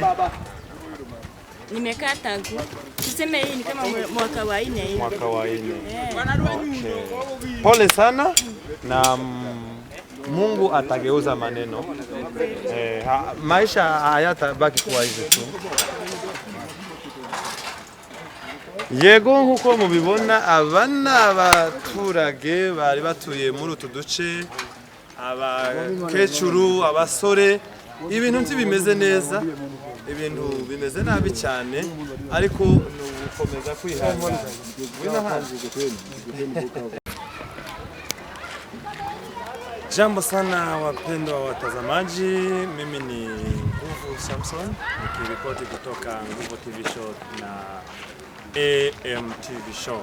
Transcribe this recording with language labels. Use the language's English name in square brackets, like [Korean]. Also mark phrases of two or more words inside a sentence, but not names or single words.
[Swahili] Nimekaa tangu tuseme hii ni kama mwaka wa 4 hivi. Mwaka wa 4. Okay. Pole sana na Mungu atageuza maneno. Maisha hayatabaki kuwa hivi tu. [Kinyarwanda] Yego nkuko mubibona abana abaturage bari batuye muri utu duce, abakecuru, abasore, ibintu bimeze neza, ibintu bimeze nabi cyane, ariko nukomeza kwihangana. [Swahili] Jambo sana wapendwa watazamaji, mimi ni Nguvu Samson nikiripoti kutoka Nguvu TV Show na AM TV Show.